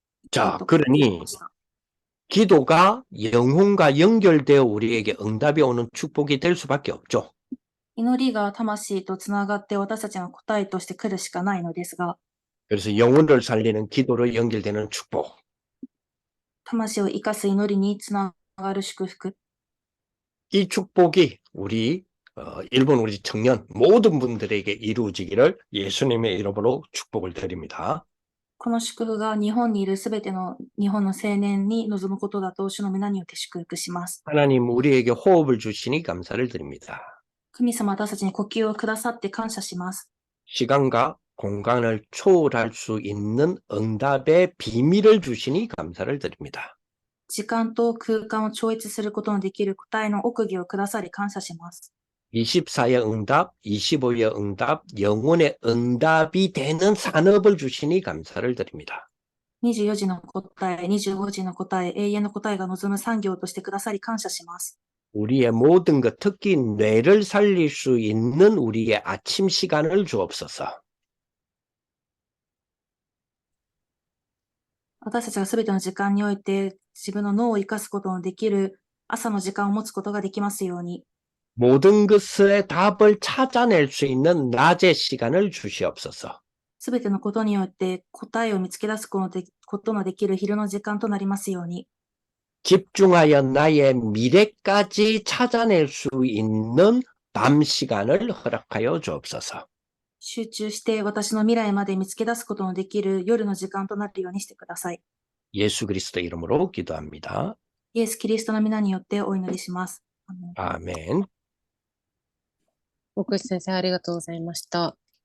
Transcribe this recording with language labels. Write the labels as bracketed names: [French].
[Korean] 자, 그러니 기도가 영혼과 연결되어 우리에게 응답이 오는 축복이 될 수밖에 없죠. [Japanese] 祈りが魂とつながって私たちの答えとして来るしかないのですが、 [Korean] 그래서 영혼을 살리는 기도로 연결되는 축복. [Japanese] 魂を生かす祈りにつながる祝福。 [Korean] 이 축복이 우리 일본 우리 청년 모든 분들에게 이루어지기를 예수님의 이름으로 축복을 드립니다. [Japanese] この祝福が日本にいるすべての日本の青年に望むことだと主の皆によって祝福します。 [Korean] 하나님 우리에게 호흡을 주시니 감사를 드립니다. [Japanese] 神様、私たちに呼吸をくださって感謝します。 [Korean] 시간과 공간을 초월할 수 있는 응답의 비밀을 주시니 감사를 드립니다. [Japanese] 時間と空間を超越することのできる答えの奥義をくださり感謝します。 [Korean] 24의 응답, 25의 응답, 영혼의 응답이 되는 산업을 주시니 감사를 드립니다. [Japanese] 24時の答え、25時の答え、永遠の答えが望む産業としてくださり感謝します。 [Korean] 우리의 모든 것, 특히 뇌를 살릴 수 있는 우리의 아침 시간을 주옵소서. [Japanese] 私たちがすべての時間において自分の脳を生かすことのできる朝の時間を持つことができますように、 [Korean] 모든 것의 답을 찾아낼 수 있는 낮의 시간을 주시옵소서. [Japanese] すべてのことによって答えを見つけ出すことのできる昼の時間となりますように、 [Korean] 집중하여 나의 미래까지 찾아낼 수 있는 밤 시간을 허락하여 주옵소서. [Japanese] 集中して私の未来まで見つけ出すことのできる夜の時間となるようにしてください。 [Korean] 예수 그리스도 이름으로 기도합니다. [Japanese] イエス・キリストの皆によってお祈りします。アーメン。 [Korean] 아멘. [Japanese] 大越先生、ありがとうございました。